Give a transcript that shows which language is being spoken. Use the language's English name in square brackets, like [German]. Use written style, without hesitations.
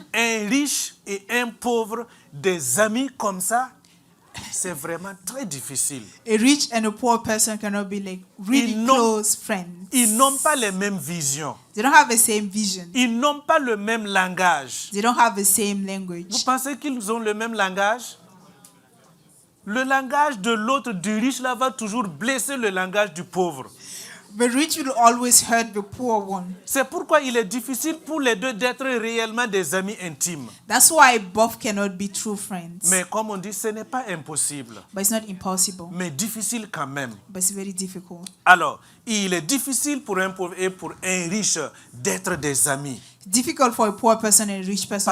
[French] Un riche et un pauvre, des amis comme ça, c'est vraiment très difficile. [English] A rich and a poor person cannot be like really [French] Ils n'ont- [English] close friends. [French] Ils n'ont pas les mêmes visions. [English] They don't have the same vision. [French] Ils n'ont pas le même langage. [English] They don't have the same [French] Vous [English] language. [French] pensez qu'ils ont le même langage? Le langage de l'autre, du riche, là, va toujours blesser le langage du pauvre. [English] The rich will always hurt the poor one. [French] C'est pourquoi il est difficile pour les deux d'être réellement des amis intimes. [English] That's why both cannot be true friends. [French] Mais comme on dit, ce n'est pas impossible, [English] But it's not impossible. [French] mais difficile quand même. [English] But it's very difficult. [French] Alors, il est difficile pour un pauvre et pour un riche d'être des amis [English] Difficult for a poor person and a rich person